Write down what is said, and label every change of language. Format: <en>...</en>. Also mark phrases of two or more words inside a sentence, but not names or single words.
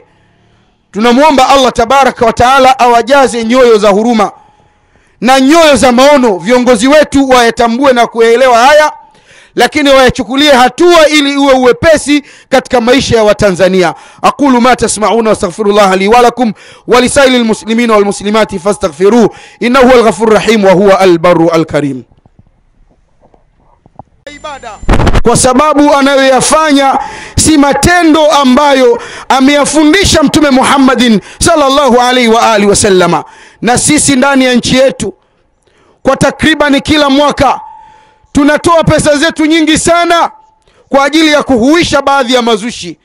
<sw>Tunamuomba</sw> <ar>الله تبارك وتعالى</ar> <sw>awajaze nyoyo za huruma na nyoyo za maono. Viongozi wetu wayatambue na kuelewa haya, lakini wayachukulie hatua ili uwe uwepesi katika maisha ya Watanzania.</sw> <ar>أقول ما تسمعون وأستغفر الله لي ولكم ولسائر المسلمين والمسلمات فاستغفروه إنه هو الغفور الرحيم وهو البر الكريم.</ar> <sw>Ibada kwa sababu anayoyafanya si matendo ambayo ameyafundisha Mtume Muhammadin</sw> <ar>صلى الله عليه وعلى آله وسلم.</ar> <sw>Na sisi ndani ya nchi yetu kwa takriban kila mwaka tunatoa pesa zetu nyingi sana kwa ajili ya kuhuisha baadhi ya mazushi.</sw>